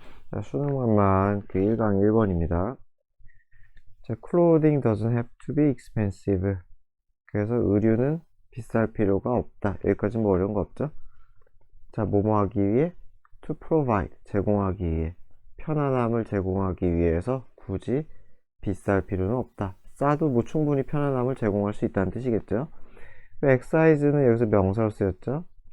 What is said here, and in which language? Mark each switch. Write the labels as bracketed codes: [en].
[ko] 자, 수능만만 그 1강 1번입니다. [en] 자, clothing doesn't have to be expensive. [ko] 그래서 의류는 비쌀 필요가 없다. 여기까지 뭐 어려운 거 없죠? 자, 뭐뭐 하기 위해? [en] to provide, [ko] 제공하기 위해. 편안함을 제공하기 위해서 굳이 비쌀 필요는 없다. 싸도 뭐 충분히 편안함을 제공할 수 있다는 뜻이겠죠? exercise는 여기서 명사로 쓰였죠?